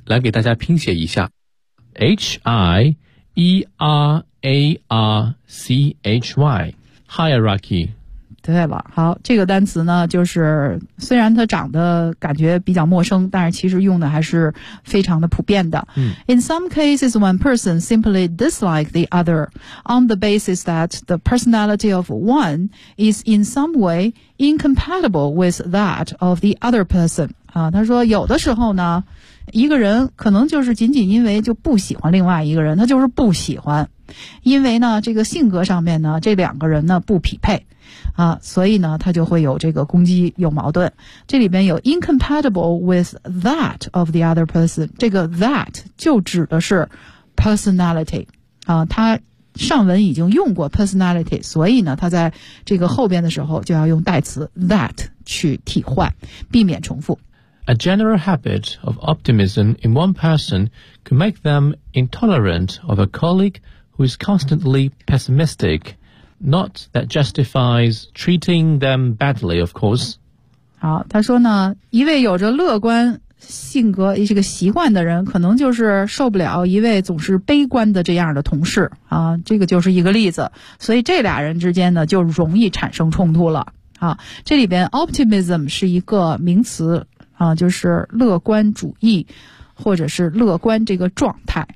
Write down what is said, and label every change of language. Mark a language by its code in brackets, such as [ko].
[zh] 来给大家拼写一下 ，hierarchy， hierarchy。对了，好，这个单词呢，就是虽然它长得感觉比较陌生，但是其实用的还是非常的普遍的。 [en] In some cases, one person simply dislike the other on the basis that the personality of one is in some way incompatible with that of the other person. [zh] 他说有的时候呢，一个人可能就是仅仅因为就不喜欢另外一个人，他就是不喜欢，因为呢，这个性格上面呢，这两个人呢不匹配。所以呢他就会有这个攻击，有矛盾。这里边有 incompatible with that of the other person，这个 that 就指的是 personality。他上文已经用过 personality， 所以呢他在这个后边的时候就要用代词 that 去替换，避免重复。 [en] A general habit of optimism in one person could make them intolerant of a colleague who is constantly pessimisticNot that justifies treating them badly, of course. [zh] 好，他说呢，一位有着乐观性格这个习惯的人，可能就是受不了一位总是悲观的这样的同事啊，这个就是一个例子。所以这俩人之间呢，就容易产生冲突了啊。这里边 optimism 是一个名词啊，就是乐观主义或者是乐观这个状态。